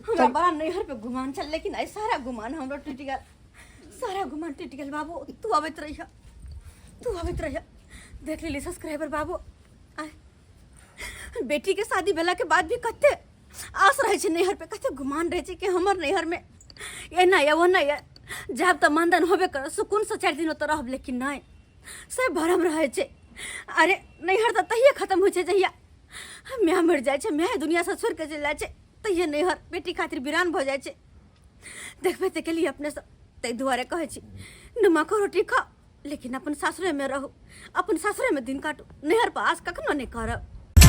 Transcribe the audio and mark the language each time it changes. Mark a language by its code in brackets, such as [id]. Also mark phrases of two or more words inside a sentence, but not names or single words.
[mai] हमरा बड़ा नैहर पे गुमान चल लेकिन ऐ सारा गुमान हमरो टूट गया सारा गुमान टूट गया बाबू तू आबत रहिया देख ली सब्सक्राइबर बाबू आय बेटी के शादी भेला के बाद भी कते आस रहे छै नैहर पे कते गुमान रहे छै कि हमर नैहर में ये नहीं है वो नहीं है जब तक मंदन होबे कर सुकून से 4 दिन तो रहब लेकिन नहीं से भरम रहे छै अरे नैहर तो तहिए खत्म हो छै जहिया मैं मर जाय छै मैं दुनिया से छोड़ के चल जाय छै तहिए नैहर बेटी खातिर वीरान भ जाय छै देखबे ते के लिए अपने से तै दुआरे कहै छी नमक रोटी खा लेकिन अपन सासुरे में रहू अपन सासुरे में दिन काटू नैहर पर आस कखनो नहीं करब